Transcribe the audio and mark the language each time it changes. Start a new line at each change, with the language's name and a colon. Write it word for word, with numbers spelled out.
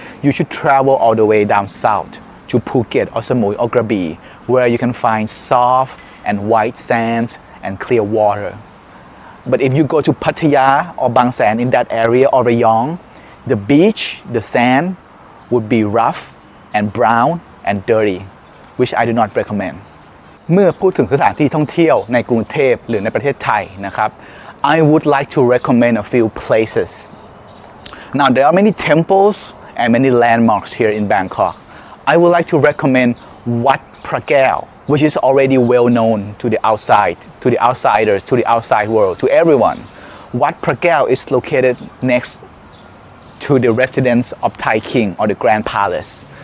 English: You should travel all the way down south to Phuket or Samui or Krabi, where you can find soft and white sands and clear water. But if you go to Pattaya or Bang San in that area or Rayong, the beach, the sand would be rough and brown and dirty, which I do not recommend.
Thai: เมื่อพูดถึงสถานที่ท่องเที่ยวในกรุงเทพหรือในประเทศไทยนะครับ
English: I would like to recommend a few places. Now, there are many temples and many landmarks here in Bangkok. I would like to recommend Wat Praegal, which is already well known to the outside, to the outsiders, to the outside world, to everyone. Wat Praegal is located next to the residence of Thai King or the Grand Palace.